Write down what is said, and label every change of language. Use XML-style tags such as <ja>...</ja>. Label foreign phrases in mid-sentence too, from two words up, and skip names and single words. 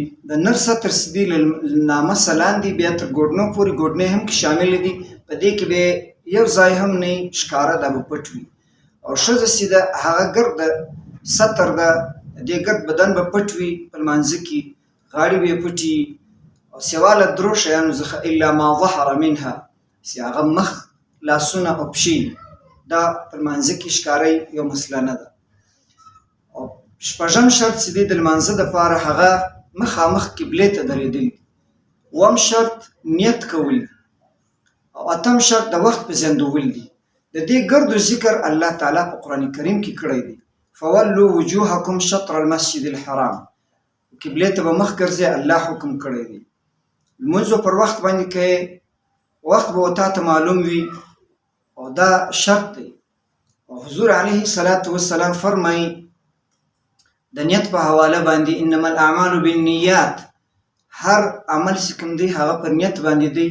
<ps>د نر ستر چې دي له نامه لاندې بیا تر ګوډنو پورې، ګوډنې هم کې شامل دي، په دې کې به یو ځای هم نه ښکاره دا به پټ وي. او ښځه چې ده هغه ګرد ستر ده، دې ګرد بدن به پټ وي په لمانځه کې، غاړې به یې پټي. او سوا له درو شیانو څخه</ps> <ar>الا ما ظهر منها،</ar> <ps>چې هغه مخ، لاسونه او پښې، دا په لمانځه کې ښکاري یو مسله نه ده. او شپږم شرط چې دی د لمانځه دپاره هغه مخامخ قبلې ته درېدل. اووم شرط نیت کول. او اتم شرط د وخت پېژندول دي. د دې ګردو ذکر الله تعالی په قرآن کریم کې کړی دی.</ps> <ar>فولوا وجوهکم شطر المسجد الحرام،</ar> <ps>قبلې ته به مخ ګرځئ، الله حکم کړی دی. لمونځ پر وخت باندې کوې، وخت به تا ته معلوم وي، او دا شرط دی. او حضور</ps> <ar>علیه الصلاة والسلام</ar> <ps>فرمایي د نیت په حواله باندې</ps> <ar>انما الاعمال بالنیات،</ar> <ps>هر عمل چې کوم دی هغه پر نیت باندې دی.</ps>